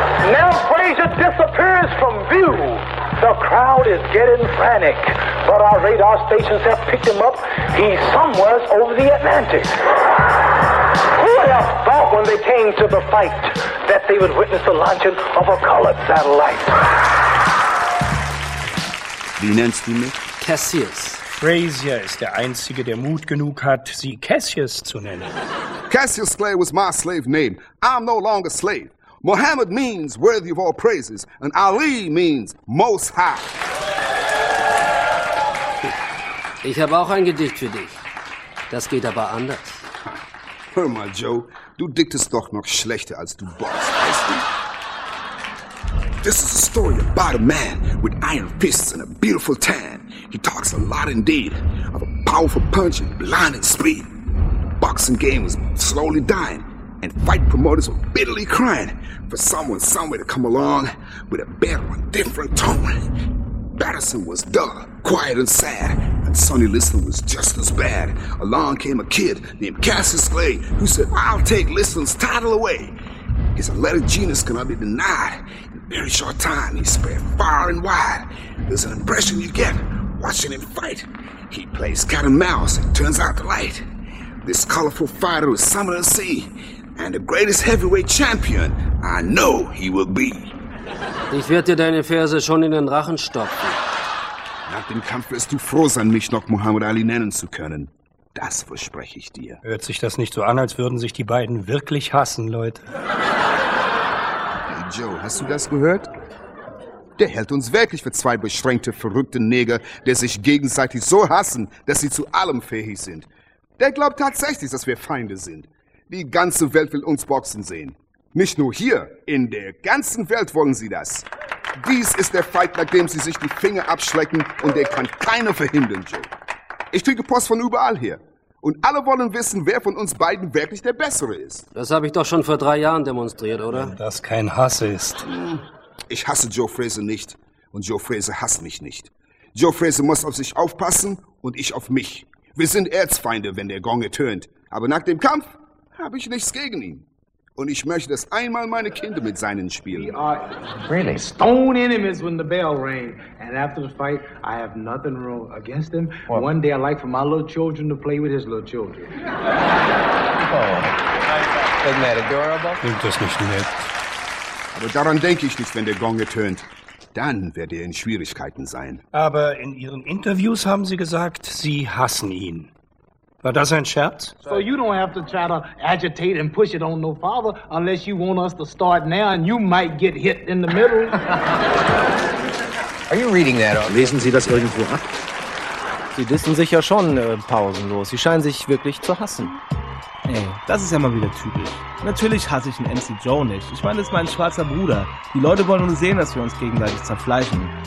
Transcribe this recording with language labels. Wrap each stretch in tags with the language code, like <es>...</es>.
<en>Now Frazier disappears from view. The crowd is getting frantic, but our radar stations have picked him up. He's somewhere over the Atlantic. Who would have thought when they came to the fight that they would witness the launching of a colored satellite.</en> <de>Wie nennst du mich? Cassius. Frazier ist der Einzige, der Mut genug hat, sie Cassius zu nennen.</de> <en>Cassius Clay was my slave name. I'm no longer slave. Muhammad means worthy of all praises, and Ali means most high.</en> <de>Ich habe auch ein Gedicht für dich. Das geht aber anders. Hör mal, Joe, du diktest doch noch schlechter als du boxst, weißt du?</de> <en>This is a story about a man with iron fists and a beautiful tan. He talks a lot indeed of a powerful punch and blinding speed. The boxing game was slowly dying, and fight promoters were bitterly crying for someone somewhere to come along with a better and different tone. Patterson was dull, quiet and sad, and Sonny Liston was just as bad. Along came a kid named Cassius Clay who said, I'll take Liston's title away. His athletic genius cannot be denied. In a very short time, he spread far and wide. There's an impression you get watching him fight. He plays cat and mouse and turns out the light. This colorful fighter is something to see. And the greatest heavyweight champion I know he will be.</en> <de>Ich werde dir deine Verse schon in den Rachen stopfen. Nach dem Kampf wirst du froh sein, mich noch Muhammad Ali nennen zu können. Das verspreche ich dir. Hört sich das nicht so an, als würden sich die beiden wirklich hassen, Leute? Hey Joe, hast du das gehört? Der hält uns wirklich für zwei beschränkte, verrückte Neger, die sich gegenseitig so hassen, dass sie zu allem fähig sind. Der glaubt tatsächlich, dass wir Feinde sind. Die ganze Welt will uns boxen sehen. Nicht nur hier, in der ganzen Welt wollen sie das. Dies ist der Fight, nach dem sie sich die Finger abschlecken und der kann keiner verhindern, Joe. Ich kriege Post von überall her. Und alle wollen wissen, wer von uns beiden wirklich der Bessere ist. Das habe ich doch schon vor 3 Jahren demonstriert, oder? Wenn das kein Hass ist. Ich hasse Joe Frazier nicht und Joe Frazier hasst mich nicht. Joe Frazier muss auf sich aufpassen und ich auf mich. Wir sind Erzfeinde, wenn der Gong ertönt. Aber nach dem Kampf habe ich nichts gegen ihn. Und ich möchte, dass einmal meine Kinder mit seinen spielen.</de> <en>We are really stone enemies when the bell rang. And after the fight, I have nothing wrong against him. What? One day I like for my little children to play with his little children. Oh, isn't that adorable?</en> <de>Klingt das nicht nett? Aber daran denke ich nicht, wenn der Gong ertönt. Dann werde er in Schwierigkeiten sein. Aber in Ihren Interviews haben Sie gesagt, Sie hassen ihn. War das ein Scherz?</de> <en>So you don't have to try to agitate and push it on no farther, unless you want us to start now and you might get hit in the middle. Are you reading that?</en> <de>Lesen Sie das irgendwo ab? Sie dissen sich ja schon pausenlos. Sie scheinen sich wirklich zu hassen. Ey, das ist ja mal wieder typisch. Natürlich hasse ich einen MC Joe nicht. Ich meine, das ist mein schwarzer Bruder. Die Leute wollen nur sehen, dass wir uns gegenseitig zerfleischen.</de>